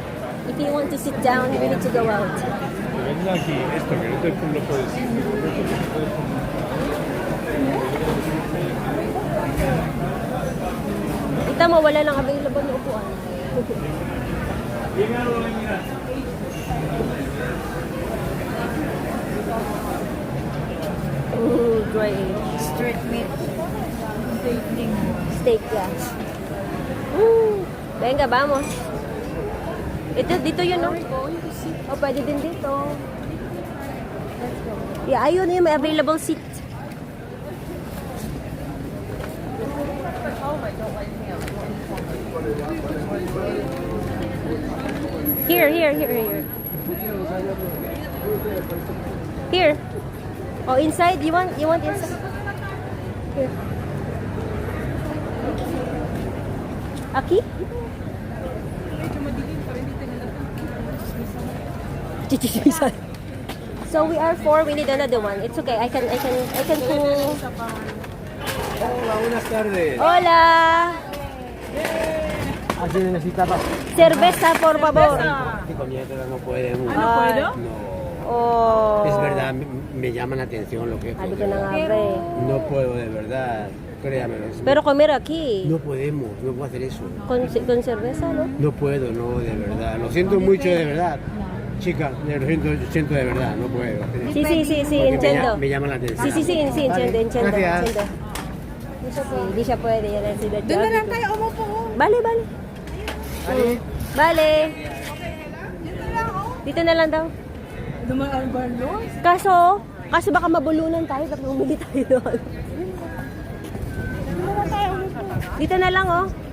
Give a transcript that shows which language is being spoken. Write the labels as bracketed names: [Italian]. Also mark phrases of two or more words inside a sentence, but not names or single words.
[English] If you want to sit down, we need to go out. [Spanish] Ven aquí, esto que no te lo puedes decir. [Filipino] Kita mo, wala nang available na upuan. [English] Ooh, great. Street meat. Steak, yeah. Ooh. [Spanish] Venga, vamos. [Filipino] Ito, dito yun, no? Oh, pwede din dito. [English] Let's go. Yeah, ayun yung may available seat. Here. Here. Oh, inside? You want inside? Here. [Spanish] Aquí? [English] So we are four. We need another one. It's okay. I can pull. [Spanish] Hola, buenas tardes. Hola. Así necesitaba. Cerveza, por favor. Con dieta no podemos. ¿No puedo? No. Oh. Es verdad, me llama la atención lo que es. [Filipino] Sabi ko na nga, pre. [Spanish] No puedo, de verdad. Créamelo. Pero comer aquí. No podemos, no puedo hacer eso. Con cerveza, ¿no? No puedo, no, de verdad. Lo siento mucho, de verdad. Chica, lo siento de verdad, no puedo hacer eso. Sí, Porque entiendo. me llama la atención. Sí, entiendo. Gracias. [Filipino] Hindi siya pwede. Yan ang sila. Doon na lang tayo umupo. [Spanish] Vale. Vale. [Filipino] Dito na lang daw. Dumaan ba no? Kaso baka mabulunan tayo tapos umili tayo doon. Dito na lang, oh.